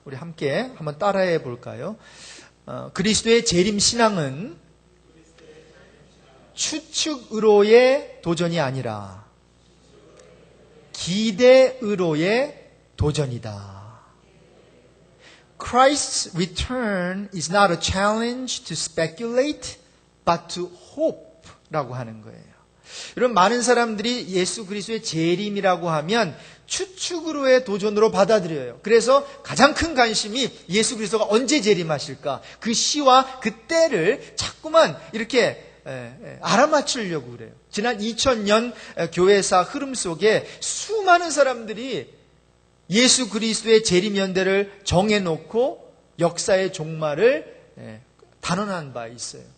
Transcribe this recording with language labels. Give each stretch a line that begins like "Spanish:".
Korean: 우리 함께 한번 따라해 볼까요? 그리스도의 재림 신앙은 추측으로의 도전이 아니라 기대으로의 도전이다.
English: Christ's return is not a challenge to speculate, but to hope
Korean: 라고 하는 거예요. 여러분, 많은 사람들이 예수 그리스도의 재림이라고 하면 추측으로의 도전으로 받아들여요. 그래서 가장 큰 관심이 예수 그리스도가 언제 재림하실까? 그 시와 그 때를 자꾸만 이렇게 알아맞추려고 그래요. 지난 2000년 교회사 흐름 속에 수많은 사람들이 예수 그리스도의 재림 연대를 정해놓고 역사의 종말을 단언한 바 있어요.